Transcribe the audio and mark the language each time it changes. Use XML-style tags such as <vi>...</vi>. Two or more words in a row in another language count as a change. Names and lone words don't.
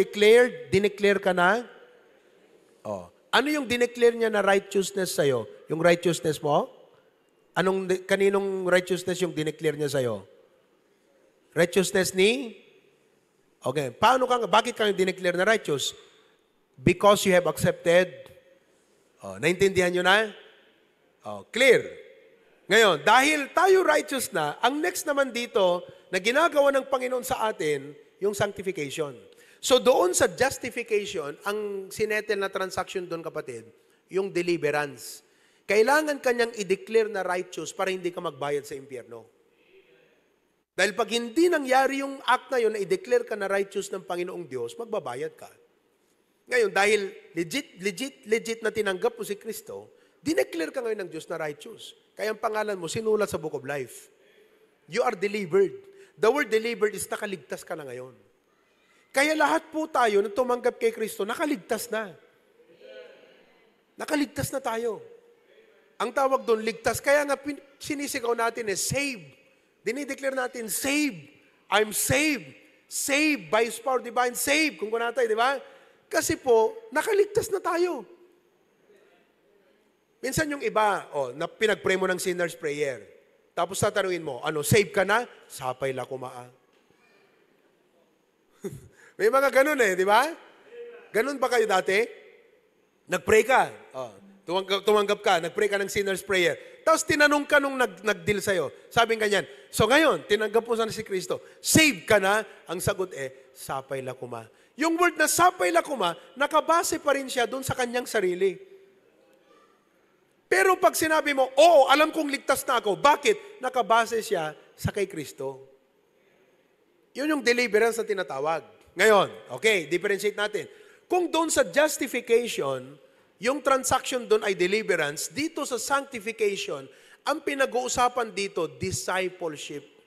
<tl>Dineclare ka na? Oh. Ano yung dineclare niya na righteousness sa'yo? Yung righteousness mo? Kaninong righteousness yung dineclare niya sa'yo? Righteousness ni? Okay. Bakit ka dineclare na righteous?</tl> <en>Because you have accepted.</en> <tl>Oh, naintindihan nyo na? Oh, clear. Ngayon, dahil tayo righteous na, ang next naman dito na ginagawa ng Panginoon sa atin, yung sanctification. So doon sa justification, ang sinetel na transaction doon, kapatid, yung deliverance. Kailangan kanyang i-declare na righteous para hindi ka magbayad sa impyerno. Dahil pag hindi nangyari yung act na yun na i-declare ka na righteous ng Panginoong Diyos, magbabayad ka. Ngayon, dahil legit na tinanggap mo si Kristo, dineclare ka ngayon ng Diyos na righteous. Kaya ang pangalan mo, sinulat sa Book of Life.</tl> <en>You are delivered. The word delivered is</en> <tl>nakaligtas ka na ngayon. Kaya lahat po tayo na tumanggap kay Kristo, nakaligtas na. Nakaligtas na tayo. Ang tawag doon, ligtas. Kaya nga sinisigaw natin save. Dinideclare natin,</tl> <en>save. I'm saved. Saved by His power divine. Save.</en> <tl>Kung kunatay, di ba? Kasi po, nakaligtas na tayo. Minsan yung iba, na pinag-pray mo ng</tl> <en>sinner's prayer.</en> <tl>Tapos tatanungin mo, save ka na?</tl> <ilo>Sapay la kumaa.</ilo> <tl>May mga ganun di ba? Ganun ba kayo dati? Nag-pray ka. Tumanggap ka, nag-pray ka ng</tl> <en>sinner's prayer.</en> <tl>Tapos tinanong ka nung nag-deal sa'yo. Sabi ganyan, so ngayon, tinanggap mo sana si Kristo. Save ka na? Ang sagot</tl> <ilo>sapay la kuma.</ilo> <tl>Yung word na</tl> <ilo>sapay la kuma,</ilo> <tl>nakabase pa rin siya doon sa kanyang sarili. Pero pag sinabi mo, alam kong ligtas na ako. Bakit? Nakabase siya sa kay Kristo. Yun yung deliverance na tinatawag. Ngayon, okay, differentiate natin. Kung doon sa justification, yung transaction doon ay deliverance, dito sa sanctification, ang pinag-uusapan dito, discipleship.</tl>